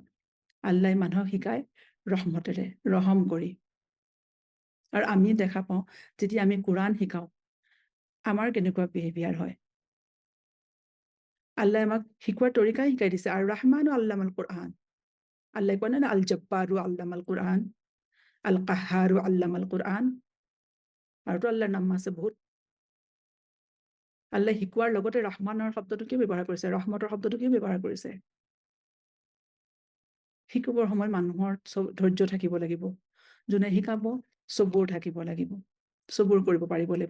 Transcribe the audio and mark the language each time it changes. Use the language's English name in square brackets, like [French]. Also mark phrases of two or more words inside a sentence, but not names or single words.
[Assamese] আল্লাই মানুহক শিকায় ৰহমতেৰে, ৰহম কৰি। আৰু আমি দেখা পাওঁ যেতিয়া আমি কোৰআন শিকাওঁ, আমাৰ কেনেকুৱা বিহেভিয়াৰ হয়। আল্লাই আমাক শিকোৱাৰ তৰিকাই শিকাই দিছে। আৰু ৰহমানো [Arabic] علم القرآن, [Assamese] আল্লাই কোৱা নাই [Arabic] الجبار علم القرآن, القهار علم القرآن, [Assamese] আৰুতো আল্লাহৰ নাম আছে বহুত। আল্লাই শিকোৱাৰ লগতে ৰহমানৰ শব্দটো কিয় ব্যৱহাৰ কৰিছে, ৰহমতৰ শব্দটো কিয় ব্যৱহাৰ কৰিছে? শিকিবৰ সময়ত মানুহৰ ধৈৰ্য থাকিব লাগিব, যোনে শিকাব চবুৰ থাকিব লাগিব, চবুৰ কৰিব পাৰিব লাগিব।